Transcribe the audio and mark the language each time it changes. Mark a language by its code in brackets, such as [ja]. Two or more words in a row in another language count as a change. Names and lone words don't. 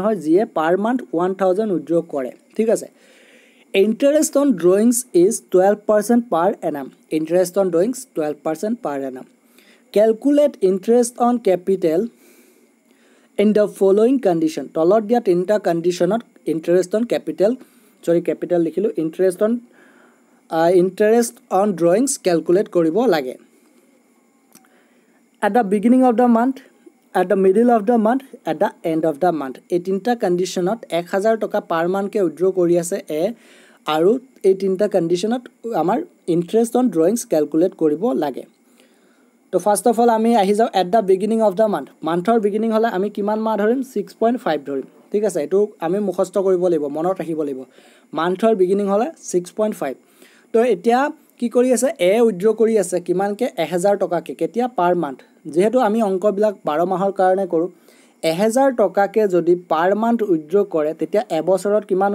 [as] হয় যিয়ে [en] per month 1000 withdraw [as] কৰে ঠিক আছে [en] interest on drawings is 12% per annum interest on drawings 12% per annum calculate interest on capital in the following condition [as] তলত দিয়া তিনিটা কণ্ডিশ্যনত [en] interest on capital capital লিখিলোঁ interest on drawings calculate [as] কৰিব লাগে [en] at the beginning of the month at the middle of the month at the end of the month [as] এই তিনিটা কণ্ডিশ্যনত 1000 টকা [en] per monthকে withdraw [as] কৰি আছে এ আৰু এই তিনিটা কণ্ডিশ্যনত আমাৰ [en] interest on drawings calculate কৰিব [as] লাগে তো [en] first of all [as] আমি আহি যাওঁ [en] at the beginning of the month monthৰ beginning [as] হ'লে আমি কিমান মাহ ধৰিম 6.5 ধৰিম ঠিক আছে এইটো আমি মুখস্থ কৰিব লাগিব মনত ৰাখিব লাগিব [en] monthৰ beginning [as] হ'লে 6.5 তো এতিয়া কি কৰি আছে এ উইথড্ৰ কৰি আছে কিমানকে 1000 টকাকে কেতিয়া [en] per month [as] যেহেতু আমি অংকবিলাক 12 মাহৰ কাৰণে কৰোঁ 1000 টকাকে যদি [en] per month withdraw [as] কৰে তেতিয়া এবছৰত কিমান